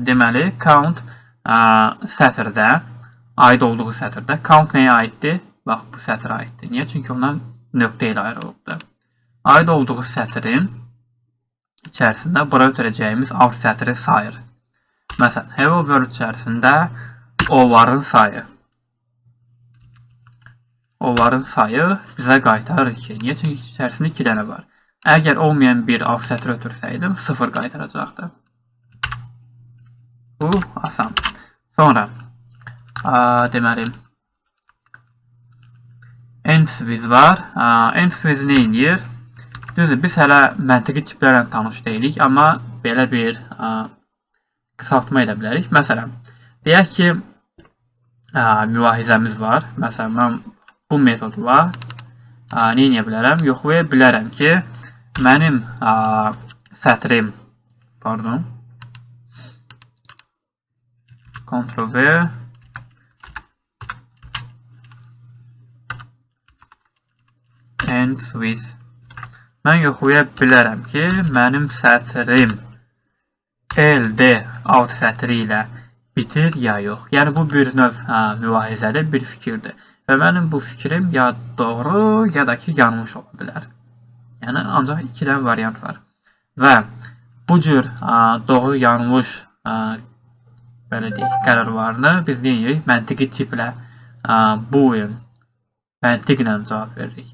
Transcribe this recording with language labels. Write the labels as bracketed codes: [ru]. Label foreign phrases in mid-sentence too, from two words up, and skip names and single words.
[az] Deməli, count sətirdə, aid olduğu sətirdə. Count nəyə aiddir? Bax, bu sətirə aiddir. Niyə? Çünki ondan nöqtə ilə ayrılıbdır. Aid olduğu sətrin içərisində bura ötürəcəyimiz alt sətri sayır. Məsələn, [en] hello world [az] içərisində onların sayı. Onların sayı bizə qaytarır ki, niyə? Çünki içərisində 2 dənə var. Əgər olmayan bir alt sətri ötürsəydim, 0 qaytaracaqdı. Bu asan. Sonra, deməli, end-with var. End-with nə edir? Düzdür, biz hələ məntiqi tiplərlə tanış deyilik, amma belə bir qısaltma edə bilərik. Məsələn, deyək ki, mülahizəmiz var. Məsələn, mən bu metodla nə edə bilərəm? Yoxlaya bilərəm ki, mənim sətrim, pardon, Ctrl-V, end-with. Mən yoxlaya bilərəm ki, mənim sətrim LD alt sətri ilə bitir ya yox. Yəni, bu bir növ mülahizədir, bir fikirdir. Və mənim bu fikrim ya doğru, ya da ki, yanlış ola bilər. Yəni, ancaq 2 dənə variant var. Və bu cür doğru, yanlış belə deyək, qərarlarını biz deyirik, məntiqi tiplə boolean, məntiqlə cavab veririk.